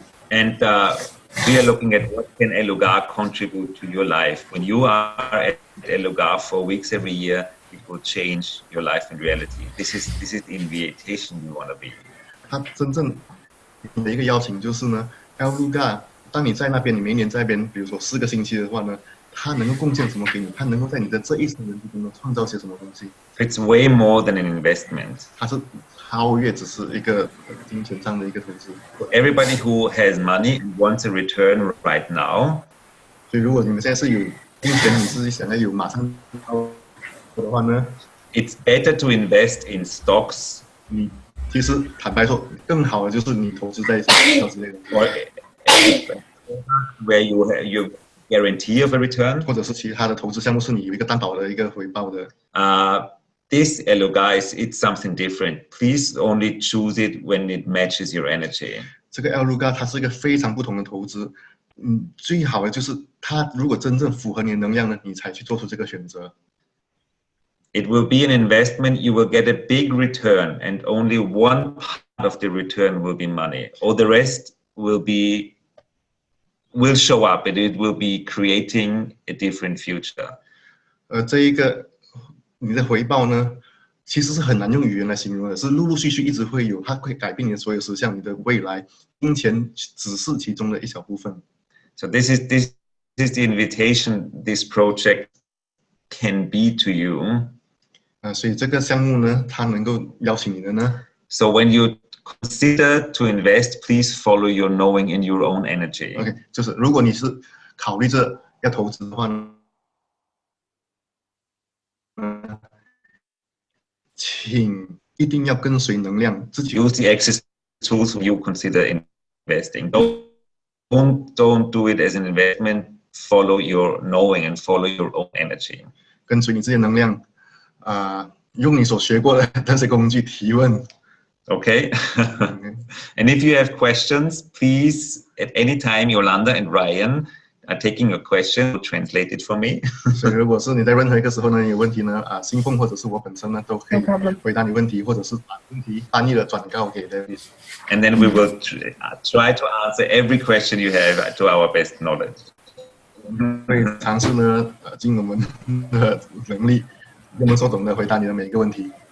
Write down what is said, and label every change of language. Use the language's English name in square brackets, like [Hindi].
[English] And we are looking at what can Lugar contribute to your life. When you are at Lugar for weeks every year, it will change your life in reality. This is the invitation you want to be. [Chinese] 它真正的一个邀请就是呢 ，Lugar， 当你在那边，你每一年在那边，比如说4个星期的话呢，它能够贡献什么给你？它能够在你的这一生人之中呢创造些什么东西 [English] ？It's way more than an investment. [Chinese] 它是超越只是一个金钱上的一个投资。 [English] Everybody who has money wants a return right now. [Chinese] 所以如果你们现在是有金钱，你是想要有马上的话呢 [English] ，it's better to invest in stocks. [Chinese] 你其实坦白说，更好的就是你投资在股票之类的， [English] where you guarantee of a return. [Chinese] 或者是其他的投资项目是你有一个担保的一个回报的。 [English] This guys, it's something different. Please only choose it when it matches your energy. [Chinese] 这个 Lugar 它是一个非常不同的投资，最好的就是它如果真正符合你的能量呢，你才去做出这个选择。 [English] It will be an investment. You will get a big return, and only one part of the return will be money. All the rest will show up, and it will be creating a different future. [Chinese] 这一个你的回报呢，其实是很难用语言来形容的，是陆陆续续一直会有，它会改变你的所有实相，你的未来，金钱只是其中的一小部分。 [English] So this is the invitation this project can be to you. [Chinese] 所以这个项目呢，它能够邀请你的呢。 [English] So when you consider to invest, please follow your knowing in your own energy. [Chinese] OK， 就是如果你是考虑着要投资的话呢，请一定要跟随能量，自己 [English] use the access tools when you consider investing. Don't do it as an investment. Follow your knowing and follow your own energy. [Chinese] 跟随你自己的能量，用你所学过的那些工具提问。 [English] Okay. And if you have questions, please at any time, Yolanda and Ryan are taking a question. Translate it for me. [Chinese] 所以如果是你在任何一个时候呢有问题呢，新凤或者是我本身呢都可以回答你问题，或者是把问题翻译了转告给 David. [English] And then we will try to answer every question you have to our best knowledge. [Chinese] 会尝试呢尽我们的能力，我们所懂的回答你的每一个问题。